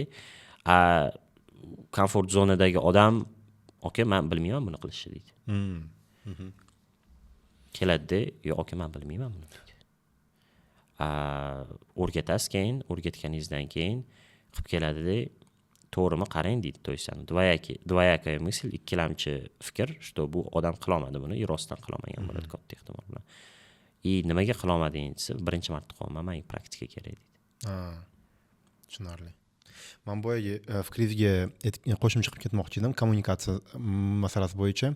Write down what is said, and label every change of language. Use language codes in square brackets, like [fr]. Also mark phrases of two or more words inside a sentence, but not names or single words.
[uz] Komfort zonadagi odam, "Aka, men bilmayman buni qilishni" deydi. Keladi-da, "Yo'q, aka, men bilmayman buni" deydi. O'rgatasiz, keyin o'rgatganingizdan keyin qilib keladi-da, to'g'rimi qarang deydi, [ru] то есть двоякая мысль, [uz] ikkilamchi fikr, что bu odam qilolmadi buni, rostdan qilolmagan bo'ladi katta ehtimol bilan. Nimaga qilolmading desa, birinchi marta qilolman, menga praktika kerak deydi. Tushunarli. Men boyagi fikringizga qo'shimcha qilib ketmoqchi edim, kommunikatsiya masalasi bo'yicha.